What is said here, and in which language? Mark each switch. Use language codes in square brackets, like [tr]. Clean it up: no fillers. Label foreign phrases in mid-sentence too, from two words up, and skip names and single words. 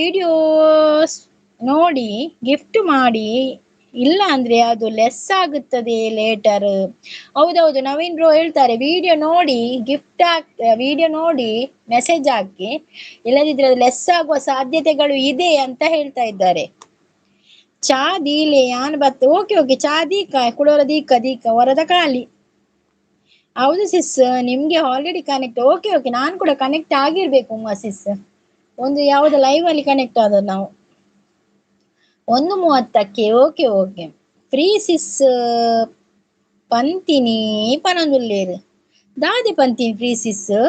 [en] okay videos [kn] ನೋಡಿ ಗಿಫ್ಟ್ ಮಾಡಿ, ಇಲ್ಲ ಅಂದ್ರೆ ಅದು ಲೆಸ್ ಆಗುತ್ತದೆ ಲೇಟರ್. ಹೌದೌದು, ನವೀನ್ ಬ್ರೋ ಹೇಳ್ತಾರೆ ವಿಡಿಯೋ ನೋಡಿ ವಿಡಿಯೋ ನೋಡಿ ಮೆಸೇಜ್ ಹಾಕಿ, ಇಲ್ಲದಿದ್ರೆ ಅದು ಲೆಸ್ ಆಗುವ ಸಾಧ್ಯತೆಗಳು ಇದೆ ಅಂತ ಹೇಳ್ತಾ ಇದ್ದಾರೆ. [tcy] ಚಾ ದೀಲೆ ಯಾನ್ ಬತ್ತು. [en] okay okay, [tcy] ಚಾ ದೀಕ ಕುಡೋರ ದೀಕ ದೀಕ ಹೊರದ ಖಾಲಿ. [kn] ಹೌದು ಸಿಸ್, ನಿಮ್ಗೆ [en] already connect. okay okay, [kn] ನಾನು ಕೂಡ ಕನೆಕ್ಟ್ ಆಗಿರ್ಬೇಕು ಉಮಾ ಸಿಸ್. ಒಂದು ಯಾವ್ದು ಲೈವ್ ಅಲ್ಲಿ ಕನೆಕ್ಟ್ ಆದ ನಾವು 1:30ಕ್ಕೆ. [en] okay okay, free sis. [tcy] ಪಂತಿನಿ ಪನಂದುಲ್ಲೇರು ದಾದಿ ಪಂತಿನಿ [en] free sis.